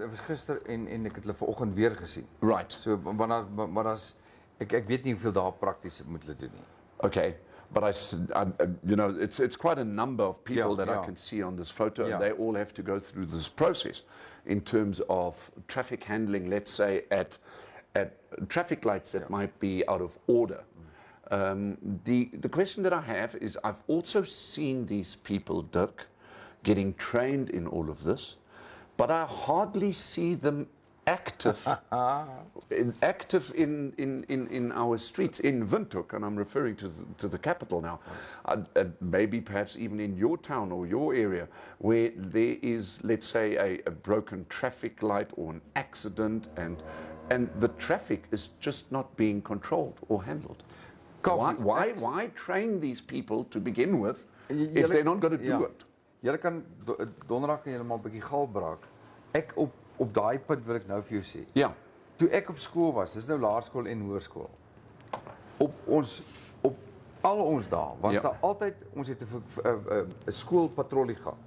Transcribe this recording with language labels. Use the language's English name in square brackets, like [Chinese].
[Afrikaans] Ek was gister en ek het hulle vanoggend weer gesien. [English] Right. [Afrikaans] So maar as ek weet nie hoeveel daar prakties moet hulle doen nie. [English] Okay, but you know, it's quite a number of people that I can see on this photo, and they all have to go through this process in terms of traffic handling. Let's say at traffic lights that might be out of order. The question that I have is, I've also seen these people, Dirk, getting trained in all of this, but I hardly see them active in our streets in Windhoek, and I'm referring to the capital now, maybe perhaps even in your town or your area, where there is, let's say, a broken traffic light or an accident, and the traffic is just not being controlled or handled. Why train these people to begin with if they're not going to do it? [Afrikaans] Julle kan donderdag kan julle maar 'n bietjie gal braak. Ek op daai punt wil ek nou vir jou sê. Ja. Toe ek op skool was, dis nou laerskool en hoërskool. Op al ons dae was daar altyd, ons het 'n skoolpatrollie gehad.